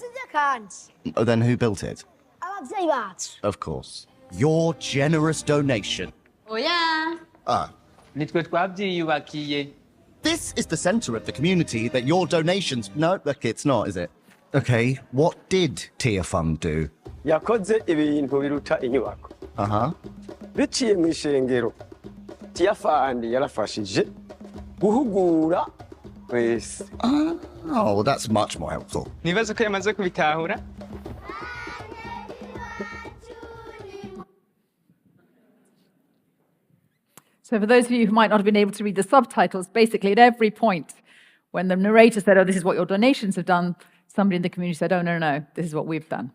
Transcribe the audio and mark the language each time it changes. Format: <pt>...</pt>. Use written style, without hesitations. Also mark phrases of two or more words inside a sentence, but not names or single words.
<en>Oh, then who built it? Of course. Your generous donation. Ah. This is the center of the community that your donations... No, look, it's not, is it? Okay, what did Tearfund do? Uh-huh.</en> <rn>Biciye mu ishengero Tearfund yarafashije guhugura wese.</rn> <en>Oh, well, that's much more helpful.</en> <rn>Nibaza ko yamaze kubitahura.</rn> <en>So for those of you who might not have been able to read the subtitles, basically at every point, when the narrator said, oh, this is what your donations have done, somebody in the community said, oh, no, no, this is what we've done.</en>